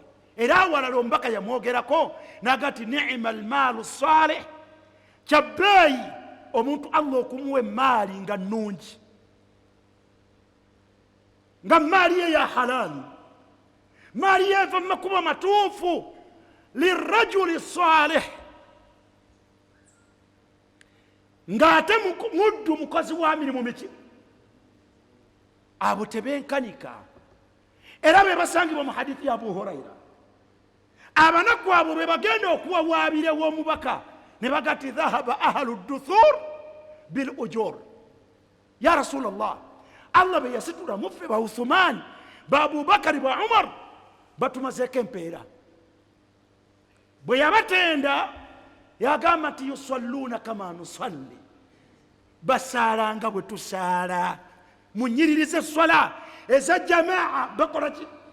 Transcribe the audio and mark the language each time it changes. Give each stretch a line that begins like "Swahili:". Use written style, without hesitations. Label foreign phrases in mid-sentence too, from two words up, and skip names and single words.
Ganda: Era awalala omubaka yamwogerako n'aga nti
Arabic: نعم المال الصالح,
Ganda: kyabbeeyi omuntu Allah okumuwa emaali nga nnungi, nga maali ye ya halal, maali ye eva mu makubo matuufu,
Arabic: للرجل الصالح,
Ganda: ng'ate muddu mukozi wa mirimu miki. Abo tebenkanika, era be basangibwa mu hadithi ya Abu Huraira. Abanaku abo be bagenda okuwawaabira ew'omubaka ne bagati
Arabic: ذهب أهل الدثور بالأجور. يا رسول الله,
Ganda: Allah be yasitula muffe ba Uthman, ba Abubakari, ba Umar, batumazeeko empeera. Bwe yabatenda yagamba nti
Arabic: يصلون كما نصلي,
Ganda: basaala nga bwe tusaala. Munyiririze swala eza jamaa, bakola ki?